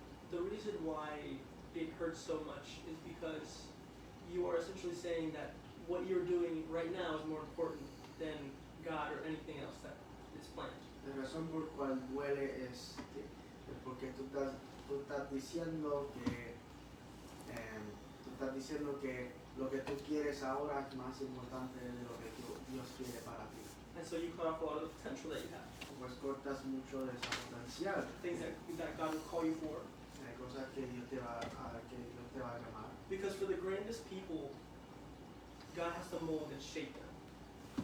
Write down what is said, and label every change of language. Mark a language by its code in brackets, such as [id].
[en] the reason why it hurts so much is because you are essentially saying that what you're doing right now is more important than God or anything else that is planned. [es] la razón por cual duele es porque tú estás diciendo que lo que tú quieres ahora es más importante de lo que Dios quiere para ti. [en] And so you cut off a lot of the potential that you have, [es] Pues cortas mucho de esa potencial, [en] things that God will call you for. [es] cosas que Dios te va a llamar. [en] Because for the grandest people, God has to mold and shape them.